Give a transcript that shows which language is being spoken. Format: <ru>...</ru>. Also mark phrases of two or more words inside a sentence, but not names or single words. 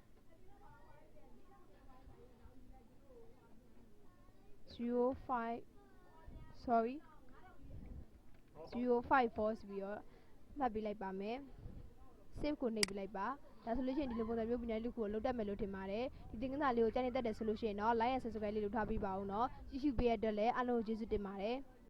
<my>05 sorry 054ဆိုပြီးတော့မှတ်ပေးလိုက်ပါမယ် save ကိုနှိပ်ပေးလိုက်ပါဒါဆိုလို့ရှိရင်ဒီလိုပုံစံမျိုးပြီးနိုင်လေးကိုလုပ်တတ်မယ်လို့ထင်ပါတယ်ဒီသင်ခန်းစာလေးကိုကြိုက်နေတတ်တယ်ဆိုလို့ရှိရင်တော့</my> <en>like and subscribe</en> <my>လေးလုပ်ထားပေးပါဦးเนาะကြည့်ရှုပေးရတဲ့အတွက်လည်းအားလုံးကိုကျေးဇူးတင်ပါတယ်</my>